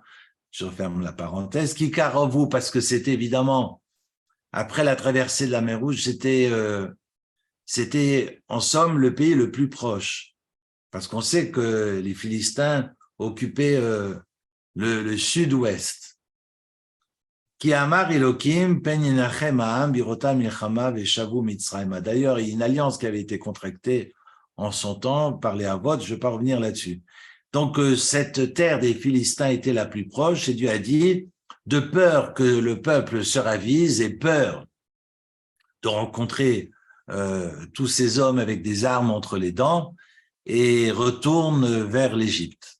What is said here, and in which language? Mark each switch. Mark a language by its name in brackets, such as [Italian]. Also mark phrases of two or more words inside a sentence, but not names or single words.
[French] Je referme la parenthèse. Kikarovu, parce que c'était évidemment, après la traversée de la mer Rouge, c'était en somme le pays le plus proche. Parce qu'on sait que les Philistins occupaient le sud-ouest. [Hebrew] כי אמר אלקים פן ינחם העם בראתם מלחמה ושבו מצרימה. [French] D'ailleurs, il y a une alliance qui avait été contractée en son temps par les Havot, je ne vais pas revenir là-dessus. Donc, cette terre des Philistins était la plus proche et Dieu a dit, de peur que le peuple se ravise et peur de rencontrer tous ces hommes avec des armes entre les dents et retourne vers l'Égypte.